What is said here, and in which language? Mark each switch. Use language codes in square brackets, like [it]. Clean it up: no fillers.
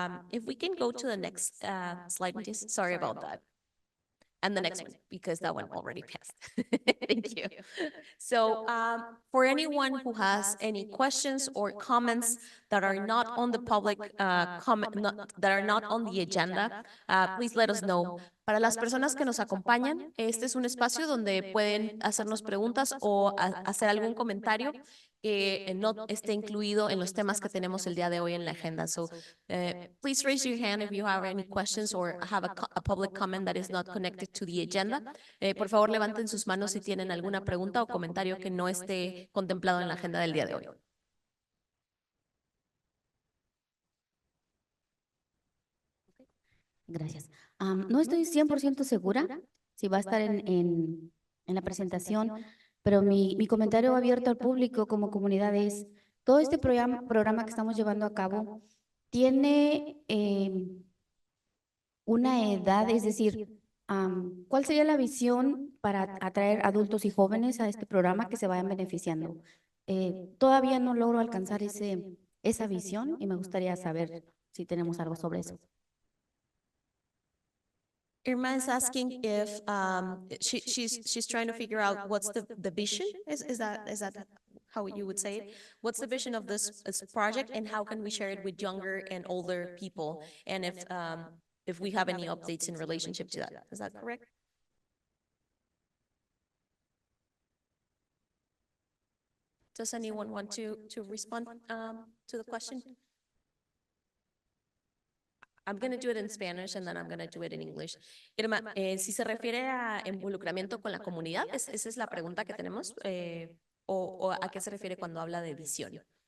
[en] If we can go to the next slide, please. Sorry about that. And the next one, because that one already passed. Thank you. So for anyone who has any questions or comments that are not on the public that are not on the agenda, please let us know. [es] Para las personas que nos acompañan, este es un espacio donde pueden hacernos preguntas o hacer algún comentario que no esté incluido en los temas que tenemos el día de hoy en la agenda. [en] So please raise your hand if you have any questions or have a public comment that is not connected to the agenda. [es] Por favor, levanten sus manos si tienen alguna pregunta o comentario que no esté contemplado en la agenda del día de hoy. Gracias. No estoy 100% segura si va a estar en la presentación, pero mi comentario abierto al público como comunidad es, todo este programa que estamos llevando a cabo tiene una edad, es decir, ¿cuál sería la visión para atraer adultos y jóvenes a este programa que se vayan beneficiando? Todavía no logro alcanzar esa visión y me gustaría saber si tenemos algo sobre eso. [en] Irma is asking if she's trying to figure out what's the vision. Is that how you would say it? What's the vision of this project, and how can we share it with younger and older people? And if we have any updates in relationship to that. Is that correct? Does anyone want to respond to the question? I'm going to do it in Spanish and then I'm going to do it in English. [es] Irma, si se refiere a involucramiento con la comunidad, esa es la pregunta que tenemos, o a qué se refiere cuando habla de visión.